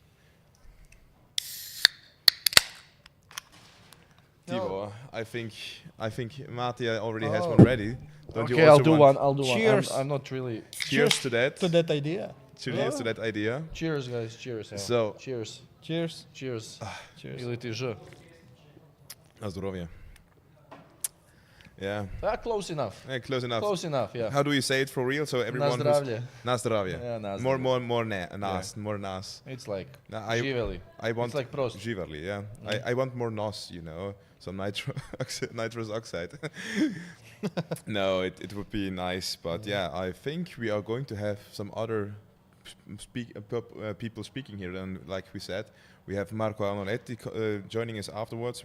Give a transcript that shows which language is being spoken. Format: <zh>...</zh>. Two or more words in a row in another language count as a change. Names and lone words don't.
<en>Tibor, I think Mate already has one ready. Don't Okay, you also I'll want? do Cheers. one. I'm not really. Cheers to that. To that idea. Cheers to that idea. Cheers, guys. Cheers. So. Cheers. Cheers. Cheers. Cheers. Ili ti Ž.</en> <pl>Na zdrowie.</pl> <en>Yeah. Close enough. Yeah, close enough. Close enough, yeah. How do you say it for real? So everyone.</en> <hr>Na zdravlje.</hr> <sl>Na zdravje.</sl> <en>Yeah, na More</en> <sl>zdravje. nas. More nas.</sl> <en>It's like živeli. I want it's like prost.</en> <sr>Živeli,</sr> <en>yeah. I want more nos, you know, some nitrous oxide. No, it would be nice, but yeah, I think we are going to have some other people speaking here. And like we said, we have Marco Arnoletti joining us afterwards.</en>